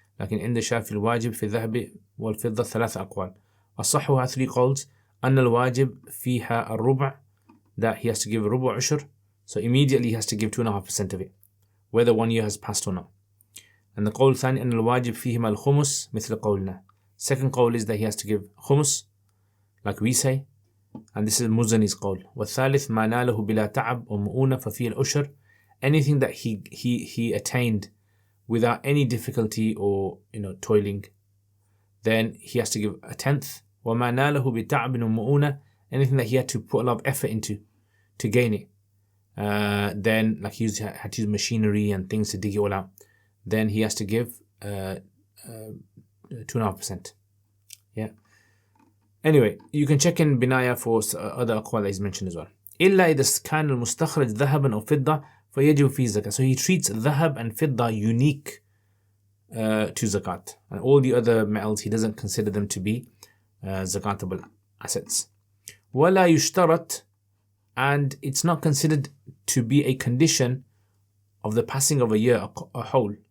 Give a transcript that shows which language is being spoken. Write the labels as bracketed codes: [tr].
[ar] لكن عند الشافعي الواجب في الذهب والفضة 3 أقوال. أصحها 3 قولز. أن الواجب فيها الربع, [en] that he has to give [ar] ربع عشر. [en] So immediately he has to give 2.5% of it, whether 1 year has passed or not. And the [ar] قول الثاني أن الواجب فيهما الخمس مثل قولنا. [en] Second قول is that he has to give خمس, like we say. And this is Muzani's قول. [ar] والثالث ما ناله بلا تعب ومؤونة ففيه العشر. [en] Anything that he attained without any difficulty or toiling, then he has to give a 10th. [ar] وما ناله بتعب ومؤونة, [en] anything that he had to put a lot of effort into to gain it, then like he had to use machinery and things to dig it all out, then he has to give 2.5%. Yeah. Anyway, you can check in Binaya for other aqwal that is mentioned as well. [ar] إلا إذا كان المستخرج ذهبا أو فضة فيجب فيه zakat. [en] So he treats dhahab and fidda unique to zakat, and all the other metals he doesn't consider them to be zakatable assets. [ar] ولا يشترط, [en] and it's not considered to be a condition of the passing of a year, a hawl.